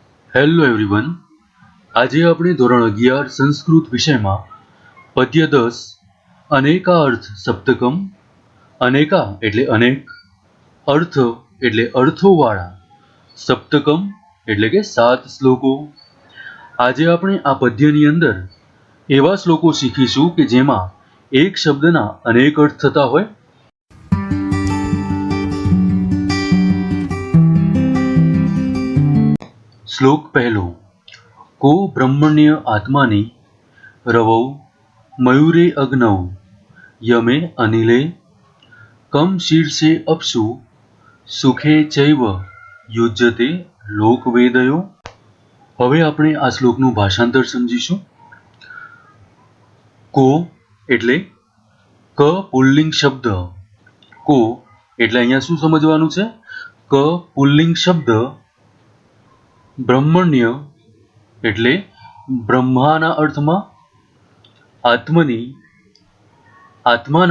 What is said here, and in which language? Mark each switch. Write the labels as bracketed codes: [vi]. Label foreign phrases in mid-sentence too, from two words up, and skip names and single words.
[en] Hello everyone, [gu] આજે આપણે ધોરણ 11 સંસ્કૃત વિષયમાં પદ્ય 10 અનેકા અર્થ સપ્તકમ, અનેકા એટલે અનેક, અર્થ એટલે અર્થોવાળા, સપ્તકમ એટલે કે 7 શ્લોકો. આજે આપણે આ પદ્યની અંદર એવા શ્લોકો શીખીશું કે જેમાં એક શબ્દના અનેક અર્થ થતા હોય. શ્લોક પહેલો. [sa] को ब्रह्मण्य आत्मानि रवौ मयूरे अग्नौ यमे अनिले कम शीर्षे अप्सु सुखे चैव युज्यते લોકવેદયો. [gu] હવે આપણે આ શ્લોકનું ભાષાંતર સમજીશું. કો એટલે ક પુલ્લિંગ શબ્દ. કો એટલે અહીંયા શું સમજવાનું છે? ક પુલ્લિંગ શબ્દ. બ્રહ્મણ્ય એટલે બ્રહ્માના અર્થમાં, આત્મની આત્માના